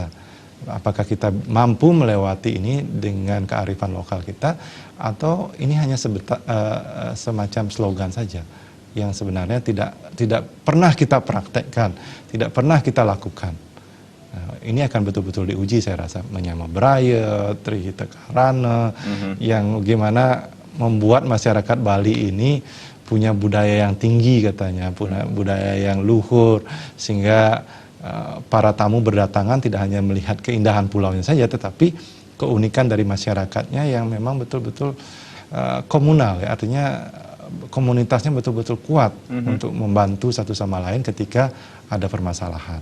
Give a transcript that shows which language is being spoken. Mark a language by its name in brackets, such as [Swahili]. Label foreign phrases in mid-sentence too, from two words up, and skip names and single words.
[Indonesian] Apakah kita mampu melewati ini dengan kearifan lokal kita, atau ini hanya semacam slogan saja yang sebenarnya tidak pernah kita praktekkan, tidak pernah kita lakukan. Nah, ini akan betul-betul diuji saya rasa, [Balinese] menyama beraya, trihita karana, [Indonesian] yang gimana membuat masyarakat Bali ini punya budaya yang tinggi katanya, punya budaya yang luhur, sehingga para tamu berdatangan tidak hanya melihat keindahan pulaunya saja, tetapi keunikan dari masyarakatnya yang memang betul-betul komunal ya, artinya komunitasnya betul-betul kuat untuk membantu satu sama lain ketika ada permasalahan.